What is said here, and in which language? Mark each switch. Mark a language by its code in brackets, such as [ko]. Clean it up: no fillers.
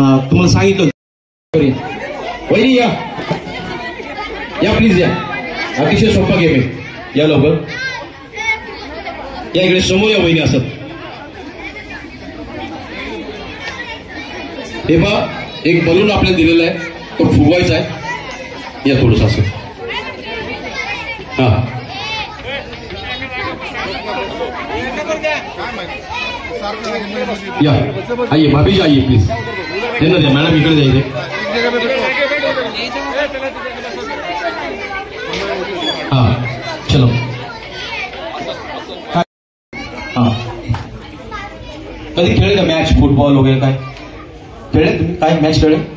[mr] तुम्हाला सांगितलं वहिनी, या या प्लीज या. अतिशय सोपा गेम आहे, या लवकर या इकडे समोर या वहिनी. असत हे पहा, एक बलून आपल्याला दिलेला आहे, तो फुगवायचा आहे. या थोडस असं. हा या, [hi] आइए भाभी जी, आइए प्लीज. देना [mr] द्या मॅडम, इकडे जायचे. [hi] हा चलो. [mr] हा कधी खेळले का मॅच, फुटबॉल वगैरे काय खेळले तुम्ही, काय मॅच खेळले.